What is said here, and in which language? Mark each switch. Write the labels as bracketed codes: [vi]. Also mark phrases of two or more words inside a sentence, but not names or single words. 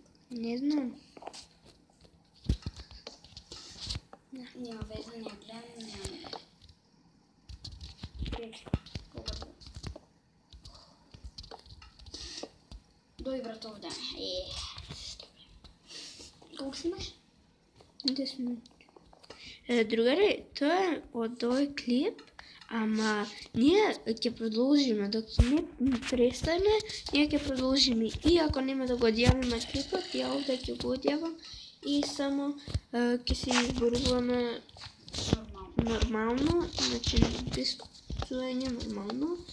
[bg] Не знам. Няма везде, не гледам, няма. Дой братов да. [sr] Koliko snimaš? 10 minuta. Drugari, to je od ovaj klip, [mk] ama ние ќе продолжиме док не престане, ние ќе продолжиме и ако нема да го одјавиме клипот, ја овде ќе го одјавам и само ќе се изборуваме нормално, значи без псување нормално.